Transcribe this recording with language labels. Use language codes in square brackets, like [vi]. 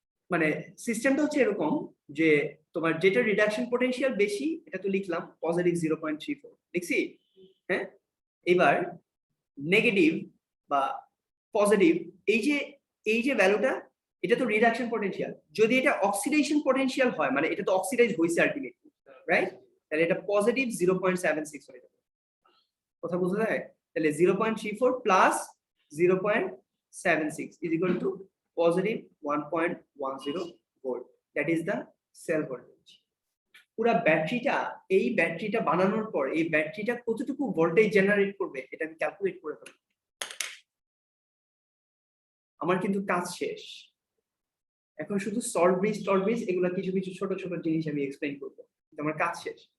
[bn] মানে সিস্টেমটা হচ্ছে এরকম যে তোমার যেটা রিডাকশন পোটেনশিয়াল বেশি, এটা তো লিখলাম পজিটিভ 0.34 লিখছি, হ্যাঁ? এবার নেগেটিভ বা পজিটিভ, এই যে ভ্যালুটা, এটা তো রিডাকশন পোটেনশিয়াল। যদি এটা অক্সিডেশন পোটেনশিয়াল হয়, মানে এটা তো অক্সিডাইজ হইছে আলটিমেটলি, রাইট? তাহলে এটা পজিটিভ 0.76 হয়ে যাবে। কথা বোঝা যায়? তাহলে 0.34 plus 0.76 [en] is equal to positive 1.10 volt. That is the cell voltage. [bn] পুরা ব্যাটারিটা, এই ব্যাটারিটা বানানোর পর এই ব্যাটারিটা কতটুকু ভোল্টেজ জেনারেট করবে এটা আমি ক্যালকুলেট করে ফেলব। আমার কিন্তু কাজ শেষ। এখন শুধু সল্ট ব্রিজ এগুলা কিছু কিছু ছোট ছোট জিনিস আমি এক্সপ্লেইন করবো, আমার কাজ শেষ।